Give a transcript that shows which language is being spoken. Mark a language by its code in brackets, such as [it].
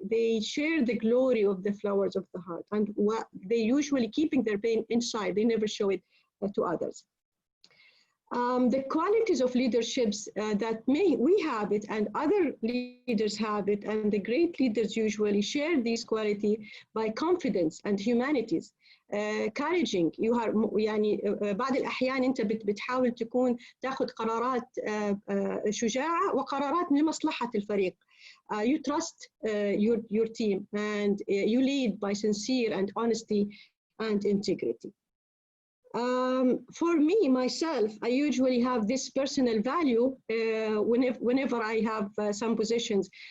[en] They share the glory of the flowers of the heart. And they usually keeping their pain inside. They never show it to others. The qualities of leaderships that we have it and other leaders have it, and the great leaders usually share these qualities by confidence and humanities. Encouraging. [ar] يعني بعض الأحيان أنت بتحاول تكون تأخذ قرارات شجاعة وقرارات لمصلحة الفريق. [en] You trust your team, and you lead by sincere and honesty and integrity. For me, myself, I usually have this personal value whenever I have some positions.